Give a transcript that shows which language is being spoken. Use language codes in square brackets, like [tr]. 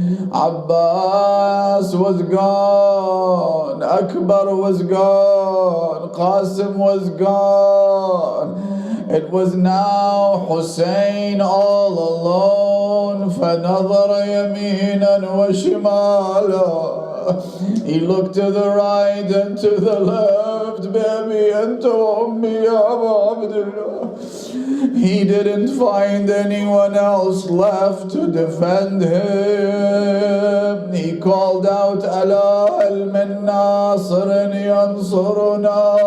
[en] Abbas was gone, Akbar was gone, Qasim was gone. It was now Hussein all alone. [ar] فَنَظَرَ يَمِينًا وَشِمَالًا. [en] He looked to the right and to the left. [ar] Baby, أنت وأمي يا أبا عبد الله. [en] He didn't find anyone else left to defend him. He called out, [ar] ألا هل من ناصر ينصرنا.